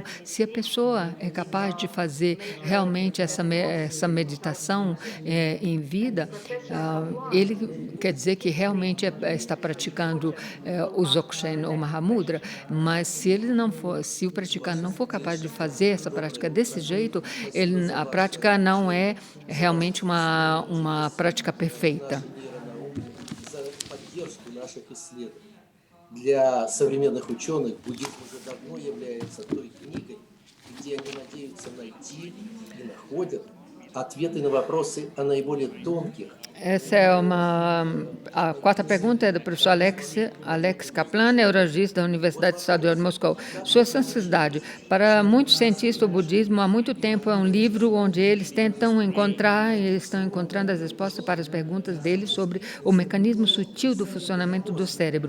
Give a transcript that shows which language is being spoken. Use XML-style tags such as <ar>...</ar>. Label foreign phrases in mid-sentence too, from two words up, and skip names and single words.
<pt>Se a pessoa é capaz de fazer realmente essa meditação em vida, ele quer dizer que realmente está praticando o Dzogchen ou Mahamudra, mas se o praticante não for capaz de fazer essa prática desse jeito, a prática não é realmente uma prática perfeita.</pt> <ru>Для современных ученых буддизм уже давно является той книгой, где они надеются найти и находят ответы на вопросы о наиболее тонких.</ru> <pt>Essa é a quarta pergunta é do professor Alex Kaplan, neurologista da Universidade Estadual de Moscou. Sua Santidade, para muitos cientistas, o budismo há muito tempo é um livro onde eles tentam encontrar e estão encontrando as respostas para as perguntas deles sobre o mecanismo sutil do funcionamento do cérebro.</pt>